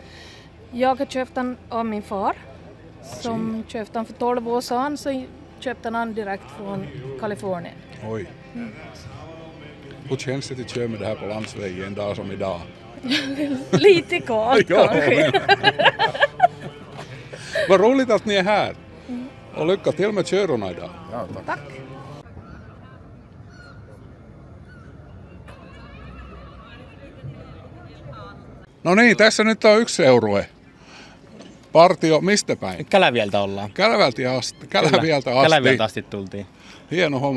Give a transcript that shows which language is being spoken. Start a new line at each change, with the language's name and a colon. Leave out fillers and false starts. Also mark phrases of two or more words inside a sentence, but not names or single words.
Swedish: Jag har köpt den av min far. Som köpte den för 12 år sedan, så köpte han direkt från Kalifornien. Oj. Hur känns det att köra med det här på landsvägen en dag som idag? Lite kallt kanske. Vad roligt att ni är här. Och lycka till med körorna idag. Ja, Tack.
Finnish: No niin, tässä nyt on yksi seurue. Partio, mistä päin? Kälävieltä ollaan. Kälävieltä asti. Kälävieltä asti tultiin. Hieno homma.